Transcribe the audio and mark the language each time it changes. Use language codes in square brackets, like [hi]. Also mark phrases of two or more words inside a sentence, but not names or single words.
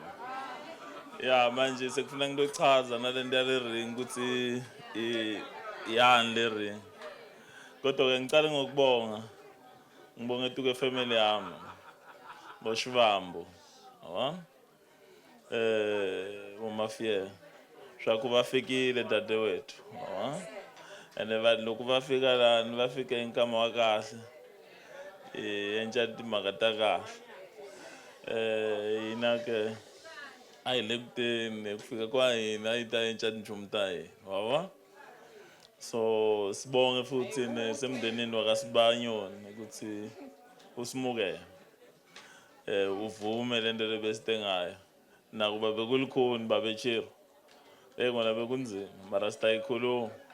[zu] Ya manje sekufuna ngizochaza nale nto yale ring ukuthi yani le ring. Kodwa ke ngicela ngokubonga. Ngibonga Tuke family yami. Boshivambo. Yabona? Umafia. Shwaku bafikile dadewethu. Yabona? [ts] Ene loko va fika lani va fika hi nkama wa kahle enca timhaka ta kahle hina ke a hi le kuteni ku fika kwa hina yi ta enca tinchumu ta hina [zu] wa so sibonge futhi semndenini wakasibanyoni ukuthi usimukele uvume lento lebesite ngayo nakuba bekulikhuni babechiro ngona bekunzima mara sitayikhuluma